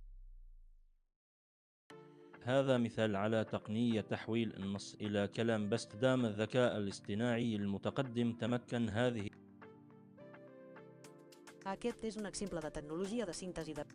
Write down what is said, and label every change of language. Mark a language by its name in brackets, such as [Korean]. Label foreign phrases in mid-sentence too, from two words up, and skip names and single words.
[Arabic] هذا مثال على تقنية تحويل النص إلى كلام باستخدام الذكاء الاصطناعي المتقدم. تمكن هذه. [Catalan] Aquest és un exemple de tecnologia de síntesi de...